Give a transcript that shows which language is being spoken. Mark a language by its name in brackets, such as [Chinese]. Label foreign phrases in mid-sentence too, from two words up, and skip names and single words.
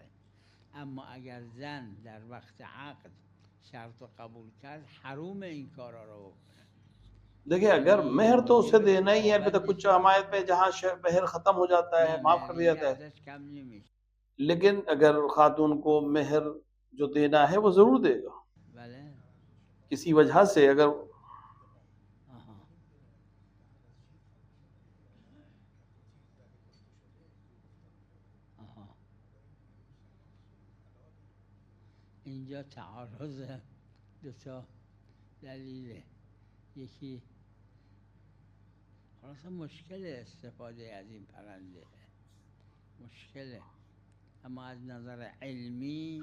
[Persian] اما اگر زن در وقت عقد شرط رو قبول کرد، حروم این کارا رو بکنه. [Urdu] دیکھیے، اگر مہر تو اسے دینا ہی ہے، البتہ کچھ عمایت پہ جہاں مہر ختم ہو جاتا ہے، معاف کر دیا جاتا ہے, [Persian] कम نمیشه. [Urdu] لیکن اگر خاتون کو مہر جو دینا ہے وہ ضرور دے گا. [Persian] بله. [Urdu] کسی وجہ سے اگر [Persian] اینجا تعارض دو تا دلیله. یکی خلاص مشکل استفاده از این پرنده مشکله، اما از نظر علمی